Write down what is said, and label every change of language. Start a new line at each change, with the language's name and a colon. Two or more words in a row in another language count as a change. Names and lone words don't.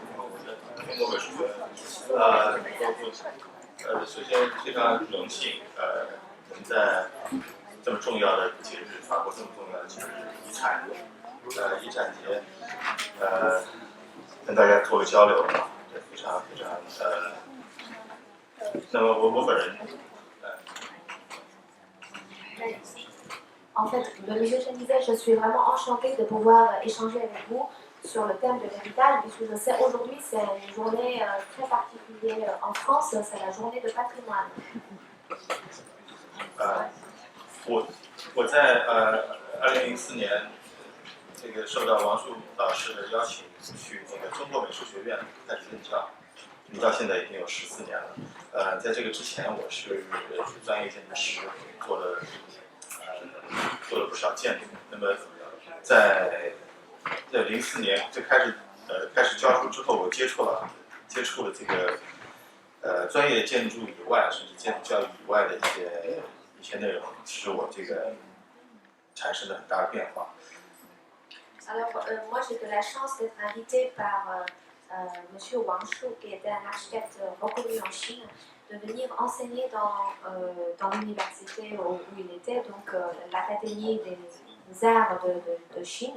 Chinese: 中国美术学院，首先非常荣幸，能在这么重要的节日，法国这么重要的节日遗产节，跟大家做个交流，非常那么我本人
French: En fait, le monsieur Chen disait, je suis vraiment enchantée de pouvoir échanger avec vous sur le thème de l'héritage, puisque je sais aujourd'hui c'est une journée très particulière en France, c'est la journée de patrimoine.
Chinese: 我在2004年这个受到王树老师的邀请去那个中国美术学院开始任教，到现在已经有14年了。在这个之前，我是专业建筑师，做了不少建筑。那么在04年就开始教书之后，我接触了这个专业建筑以外，甚至建筑教育以外的一些内容，使我这个产生了很大的变化。
French: Alors, moi j'ai de la chance d'être invitée par Monsieur Wang Shu, qui était un architecte reconnu en Chine, de venir enseigner dans l'université où il était, donc l'Académie des Arts de Chine.